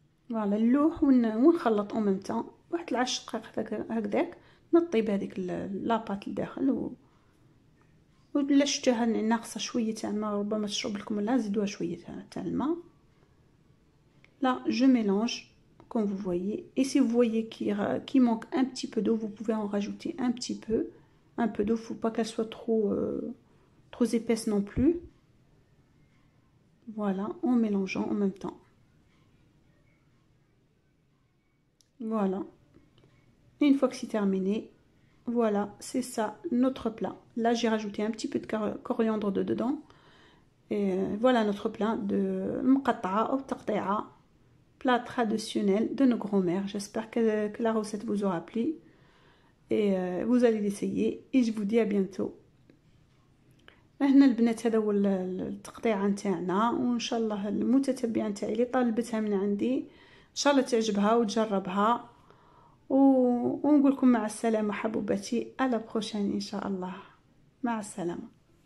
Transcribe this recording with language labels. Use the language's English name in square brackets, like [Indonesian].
[Arabic] فوالا نلوح ونخلط اون ميم طون واحد 10 دقائق هكذاك، نطيب هذيك لاباط لداخل ولا شفتوها ناقصه شويه تاع الماء، ربما تشرب لكم، ولا زيدوها شويه تاع الماء. [French] Là, je mélange, comme vous voyez. Et si vous voyez qu'il manque un petit peu d'eau, vous pouvez en rajouter un petit peu. Un peu d'eau, il ne faut pas qu'elle soit trop épaisse non plus. Voilà, en mélangeant en même temps. Voilà. Et une fois que c'est terminé, voilà, c'est ça notre plat. Là, j'ai rajouté un petit peu de coriandre dedans. Et voilà notre plat de mqatta'a ou taqti'a. Plat traditionnel de nos grands-mères. J'espère que la recette vous aura plu. Et vous allez l'essayer. Et je vous dis à bientôt. [Arabic] هنا البنات هذا هو التقطيع نتاعنا، وان شاء الله المتتبعه نتاعي اللي طالبتها من عندي ان شاء الله تعجبها وتجربها. ونقول لكم مع السلامه حبوباتي، على بروشين ان شاء الله. مع السلامه.